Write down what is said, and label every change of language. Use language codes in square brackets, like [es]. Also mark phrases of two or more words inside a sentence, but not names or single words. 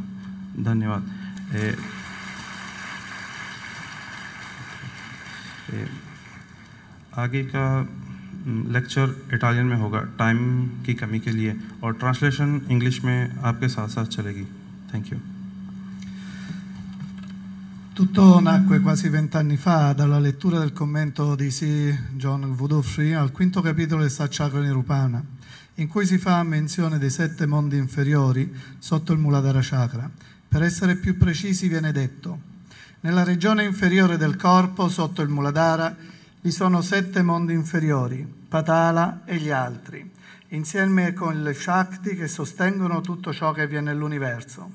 [hi] धन्यवाद। आगे का लेक्चर इटालियन में होगा टाइम की कमी के लिए, और ट्रांसलेशन इंग्लिश में आपके साथ साथ चलेगी। [en] thank you. [it] Tutto nacque quasi 20 anni fa dalla lettura del commento di Sir John Woodruff al quinto capitolo del Satchakra Nirupana, in cui si fa menzione dei 7 mondi inferiori sotto il Muladhara Chakra. Per essere più precisi viene detto: nella regione inferiore del corpo, sotto il Muladhara, vi sono 7 mondi inferiori, Patala e gli altri, insieme con le Shakti che sostengono tutto ciò che avviene nell'universo.